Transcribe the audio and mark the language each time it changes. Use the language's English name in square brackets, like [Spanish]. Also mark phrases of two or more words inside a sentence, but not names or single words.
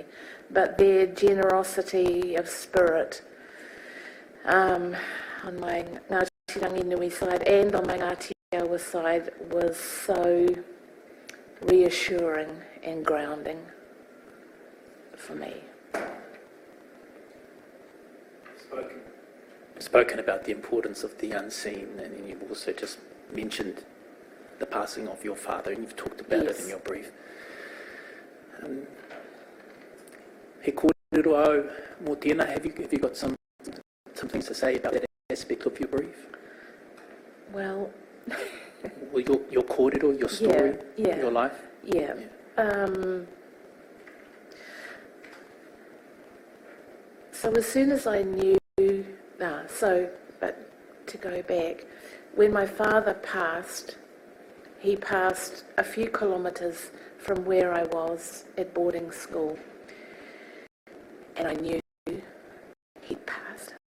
[English] But their generosity of spirit on my Ngāti Ranginui side and on my Aotearoa side was so reassuring and grounding for me. Spoken about the importance of the unseen, and then you've also just mentioned the passing of your father, and you've talked about it in your brief. [Māori] He kōrero mō tēnā, [English] have you got some things to say about that aspect of your brief? Well, your kōrero, your story, your life? Yeah. So as soon as I knew, but to go back, when my father passed, he passed a few kilometres from where I was at boarding school, and I knew he'd passed.